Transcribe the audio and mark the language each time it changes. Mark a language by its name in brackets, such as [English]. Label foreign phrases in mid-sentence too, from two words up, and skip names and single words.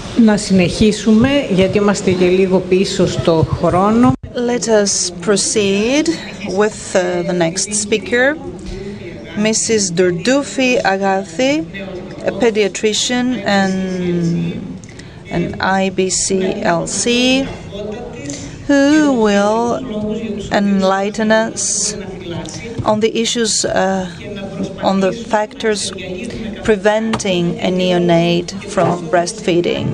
[Greek] Να συνεχίσουμε, γιατί είμαστε και λίγο πίσω στο χρόνο. [English] Let us proceed with the next speaker, Mrs. Ntourntoufi Agathi, a pediatrician and an IBCLC, who will enlighten us on the issues, on the factors preventing a neonate from breastfeeding.